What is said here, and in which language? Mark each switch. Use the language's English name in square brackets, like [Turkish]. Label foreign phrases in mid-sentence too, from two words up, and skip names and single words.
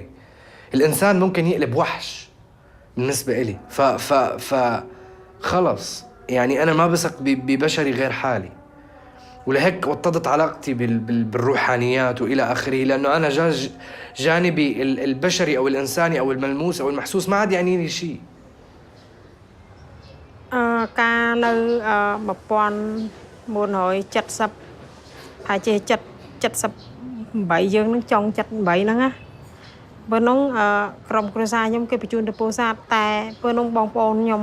[Arabic] الانسان ممكن يقلب وحش بالنسبه إلي. ف خلص يعني انا ما بثق ببشري غير حالي، ولهيك وطدت علاقتي بالروحانيات والى اخره، لانه انا جانبي البشري او الانساني او الملموس او المحسوس ما عاد يعني لي شيء. [Khmer] ការនៅ1970ហើយជា78យើងនឹងចង់78ហ្នឹងណាបើនោះក្រុមគ្រួសារខ្ញុំគេបញ្ជូនទៅពោធិ៍សាត់តែពេលនោះបងប្អូនខ្ញុំ